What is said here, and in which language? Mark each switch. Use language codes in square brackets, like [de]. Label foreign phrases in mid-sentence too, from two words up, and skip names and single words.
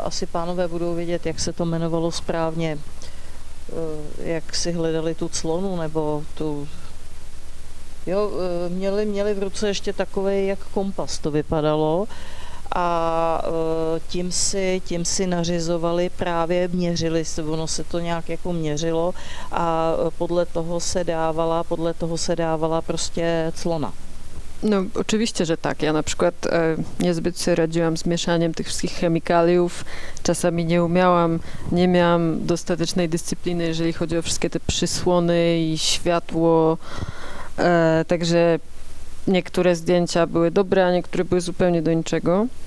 [cs] asi pánové budou vědět, jak se to jmenovalo správně, jak si hledali tu clonu, nebo tu, jo, měli v ruce ještě takovej, jak kompas to vypadalo, a tím si nařizovali, právě měřili, ono se to nějak jako měřilo a podle toho se dávala prostě clona. [pl] No oczywiście, że tak. Ja na przykład niezbyt sobie radziłam z mieszaniem tych wszystkich chemikaliów. Czasami nie miałam dostatecznej dyscypliny, jeżeli chodzi o wszystkie te przysłony i światło. Także niektóre zdjęcia były dobre, a niektóre były zupełnie do niczego.